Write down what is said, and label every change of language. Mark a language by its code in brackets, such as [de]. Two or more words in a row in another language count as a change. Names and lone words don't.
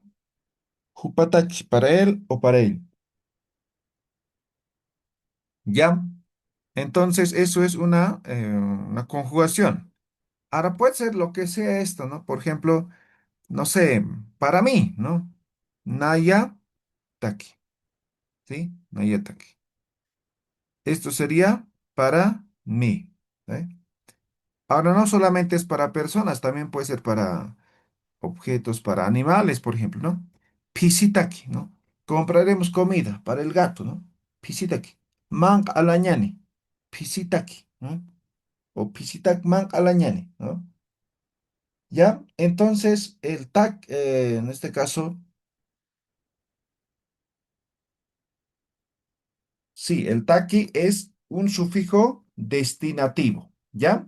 [es] Jupataki, para él o para él. ¿Ya? Entonces, eso es una conjugación. Ahora puede ser lo que sea esto, ¿no? Por ejemplo, no sé, para mí, ¿no? [ay] Naya taki, ¿sí? Naya taki. [es] Esto sería para mí, ¿eh? Ahora no solamente es para personas, también puede ser para objetos, para animales, por ejemplo, ¿no? Pisitaki, ¿no? Compraremos comida para el gato, ¿no? [ay] Pisitaki. Mank alañani. Pisitaki, [es] ¿no? [ay] O pisitak mank alañani, ¿no? [es] ¿Ya? Entonces, el tak, en este caso, sí, el taki es un sufijo destinativo, ¿ya?